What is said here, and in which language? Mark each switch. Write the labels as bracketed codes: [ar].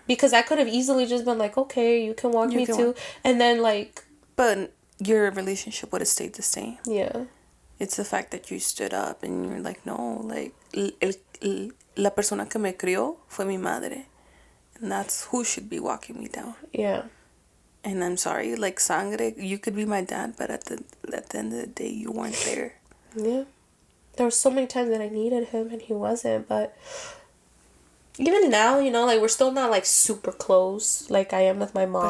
[en] Because I could have easily just been like, okay, you can walk me too. And then like... But your relationship would have stayed the same. Yeah. It's the fact that you stood up and you're like, no, like, [es] la persona que me crió fue mi madre. [en] And that's who should be walking me down. Yeah. And I'm sorry, like, sangre, you could be my dad, but at the end of the day, you weren't there. Yeah. There were so many times that I needed him and he wasn't, but even now, you know, like we're still not like super close like I am with my mom.